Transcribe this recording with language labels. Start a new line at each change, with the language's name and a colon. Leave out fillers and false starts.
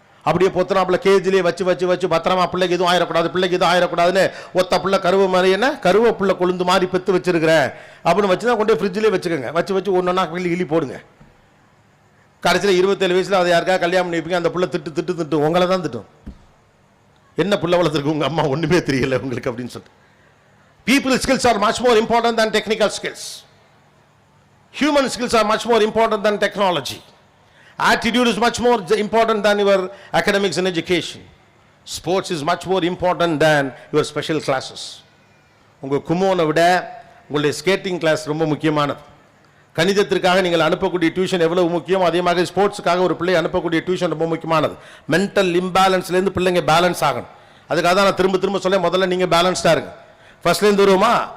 Tamil: அப்படியே பொத்தனாப்புல கேஜிலே வச்சு பத்திரமா பிள்ளைக்கு எதுவும் ஆயிடக்கூடாதுன்னு ஒத்த பிள்ளை கருவை மாதிரி என்ன கருவை பிள்ளை கொழுந்து மாதிரி பெற்று வச்சிருக்கிறேன் அப்படின்னு வச்சு தான் கொண்டு போய் ஃப்ரிட்ஜிலே வச்சுக்கோங்க. வச்சு ஒன்றா கிள்ளி போடுங்க. கடைசியில் 27 வயசில் அதை யாருக்கா கல்யாணம் பண்ணி வைப்பீங்க. அந்த பிள்ளை திட்டு உங்களை தான் திட்டும். என்ன பிள்ளை வளர்த்துருக்கு உங்கள் அம்மா ஒன்றுமே தெரியல உங்களுக்கு அப்படின்னு சொல்லிட்டு.
English: People skills are much more important than technical skills. Human skills are much more important than technology. Attitude is much more important than your academics and education. Sports is much more important than your special classes.
Tamil: உங்கள் குமோனை விட உங்களுடைய skating class ரொம்ப முக்கியமானது. கணிதத்திற்காக நீங்கள் அனுப்பக்கூடிய tuition எவ்வளவு முக்கியம், அதே மாதிரி ஸ்போர்ட்ஸுக்காக ஒரு பிள்ளை அனுப்பக்கூடிய டியூஷன் ரொம்ப முக்கியமானது. மென்டல் இம்பேலன்ஸ்லேருந்து பிள்ளைங்க பேலன்ஸ் ஆகணும். அதுக்காக தான் நான் திரும்ப சொல்ல, முதல்ல நீங்கள் பேலன்ஸ்டாக இருங்க. ஃபர்ஸ்ட்லேருந்து வருவோமா?